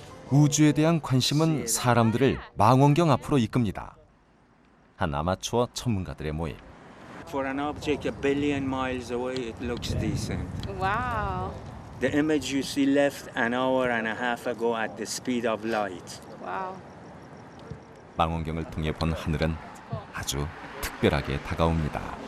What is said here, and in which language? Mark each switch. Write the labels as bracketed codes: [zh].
[ko] 우주에 대한 관심은 사람들을 망원경 앞으로 이끕니다. 한 아마추어 전문가들의 모임. [en] For an object a billion miles away, it looks decent. Wow. The image you see left an hour and a half ago at the speed of light. Wow. [ko] 망원경을 통해 본 하늘은 아주 특별하게 다가옵니다.